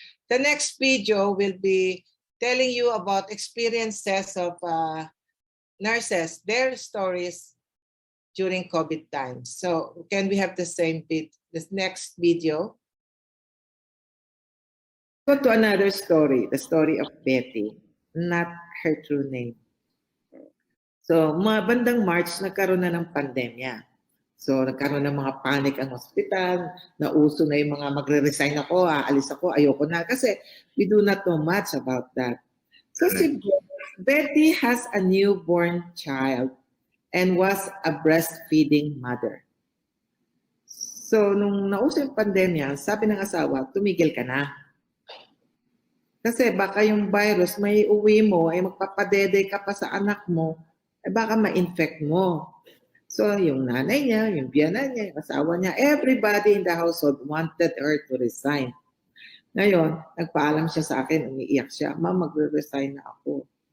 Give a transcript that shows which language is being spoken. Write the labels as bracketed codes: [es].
[en] The next video will be telling you about experiences of nurses, their stories during COVID times. So can we have the same bit, this next video? Go to another story, the story of Betty, not her true name. [tl] So, mga bandang March, nagkaroon na ng pandemya. So, nagkaroon ng mga panic ang hospital, nauso na yung mga magre-resign ako, aalis ako, ayoko na. [en] Kasi we do not know much about that. So, si Betty has a newborn child and was a breastfeeding mother. [tl] So, nung nauso yung pandemya, sabi ng asawa, tumigil ka na. Kasi baka yung virus, may uwi mo, ay magpapadede ka pa sa anak mo, ay baka ma-infect mo. So, yung nanay niya, yung biyanan niya, yung asawa niya, [en] everybody in the household wanted her to resign. [tl] Ngayon, nagpaalam siya sa akin, umiiyak siya, "Ma'am, magre-resign na ako."